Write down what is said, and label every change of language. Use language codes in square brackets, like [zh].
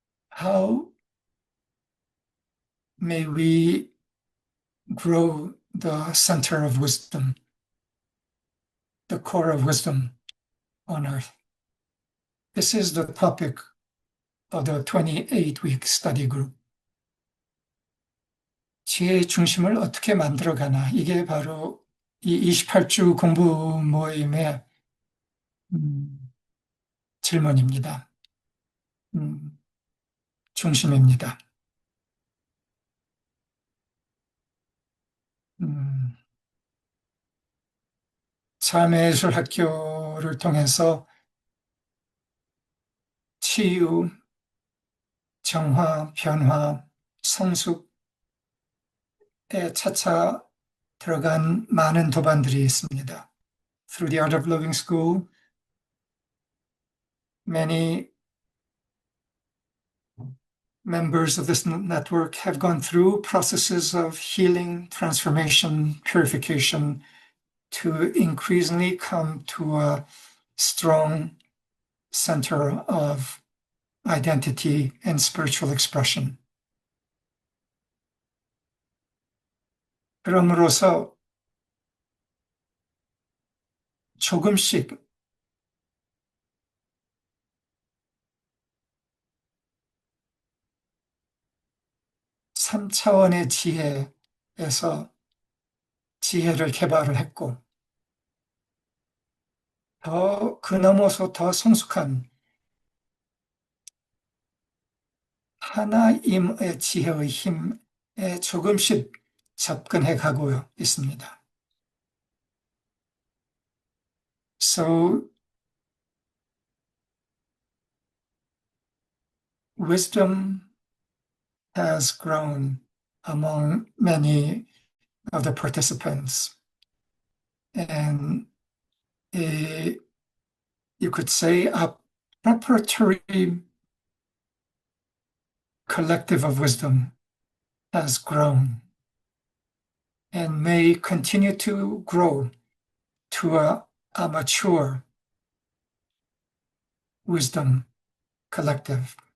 [en] How may we grow the center of wisdom, the core of wisdom on earth? This is the topic of the 28-week study group. [ko] 지혜의 중심을 어떻게 만들어 가나? 이게 바로 이 28주 공부 모임의 질문입니다. 중심입니다. 삶의 예술 학교를 통해서 치유, 정화, 변화, 성숙에 차차 들어간 많은 도반들이 있습니다. [en] Through the Art of Living School, many members of this network have gone through processes of healing, transformation, purification to increasingly come to a strong center of identity and spiritual expression. [ko] 그럼으로써 조금씩 삼차원의 지혜에서 지혜를 개발을 했고, 더 그 넘어서 더 성숙한 하나님의 지혜의 힘에 조금씩 접근해 가고 있습니다. [en] So wisdom has grown among many of the participants. And you could say a preparatory collective of wisdom has grown and may continue to grow to a mature wisdom collective.